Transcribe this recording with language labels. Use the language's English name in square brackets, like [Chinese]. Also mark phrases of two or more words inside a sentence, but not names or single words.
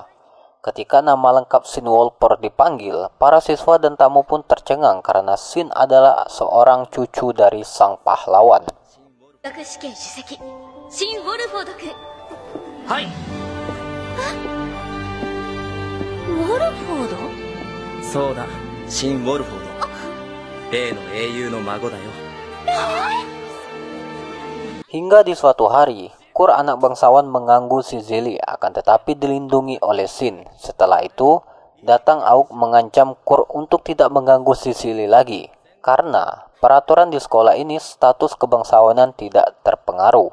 [Indonesian] Ketika nama lengkap Shin Wolper dipanggil, para siswa dan tamu pun tercengang karena Shin adalah seorang cucu dari sang pahlawan. Hai. Wolford? [Japanese] そうだ、シン・ウォルフォード。例の英雄の孫だよ。 [Indonesian] Hingga di suatu hari, Kur anak bangsawan mengganggu Cicely, akan tetapi dilindungi oleh Shin. Setelah itu, datang Aug mengancam Kur untuk tidak mengganggu Cicely lagi. Karena peraturan di sekolah ini status kebangsawanan tidak terpengaruh.